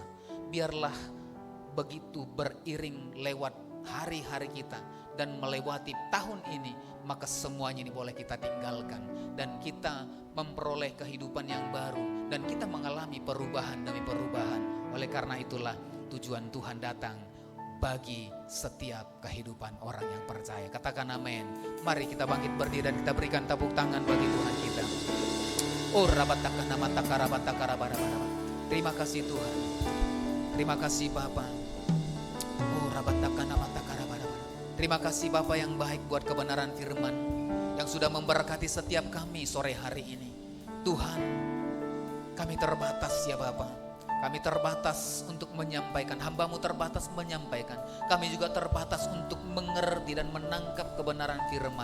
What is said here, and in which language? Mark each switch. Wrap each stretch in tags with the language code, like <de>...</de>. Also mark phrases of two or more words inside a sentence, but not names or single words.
<id>Biarlah begitu beriring lewat hari-hari kita dan melewati tahun ini, maka semuanya ini boleh kita tinggalkan dan kita memperoleh kehidupan yang baru dan kita mengalami perubahan demi perubahan. Oleh karena itulah tujuan Tuhan datang bagi setiap kehidupan orang yang percaya. Katakan amin. Mari kita bangkit berdiri dan kita berikan tepuk tangan bagi Tuhan kita. Oh rabatakana matakara batakara barabara. Terima kasih Tuhan. Terima kasih Bapa. Oh rabatakana matakara barabara. Terima kasih Bapa yang baik buat kebenaran firman yang sudah memberkati setiap kami sore hari ini. Tuhan, kami terbatas ya Bapa. Kami terbatas untuk menyampaikan, hamba-Mu terbatas menyampaikan. Kami juga terbatas untuk mengerti dan menangkap kebenaran firman.</id>